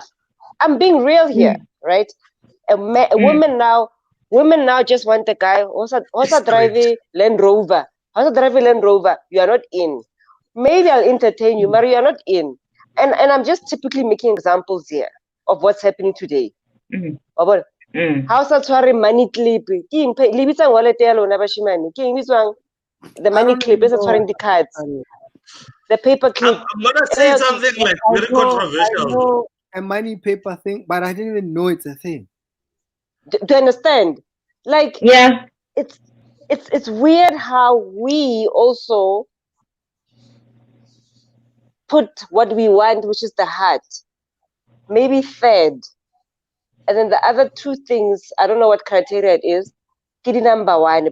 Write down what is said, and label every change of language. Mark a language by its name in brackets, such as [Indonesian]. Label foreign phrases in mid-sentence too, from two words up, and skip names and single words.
[English] I'm being real here, right? Women now just want a guy also driving Land Rover. Also driving Land Rover. You are not in. Maybe I'll entertain you, but you are not in. And I'm just typically making examples here of what's happening today. [Southern Sotho] How sa tshware [English] money clip? [Southern Sotho] Ke eng le bitsang wallet ya lona bashimane? Ke eng bitswang? [English] The money clip is tshwareng the cards. The paper clip. I'm gonna say something like very I controversial. know a money paper thing, but I didn't even know it's a thing. Do you understand? Like, yeah, it's weird how we also put what we want, which is the heart, maybe third, and then the other two things, I don't know what criteria it is, kidi number one.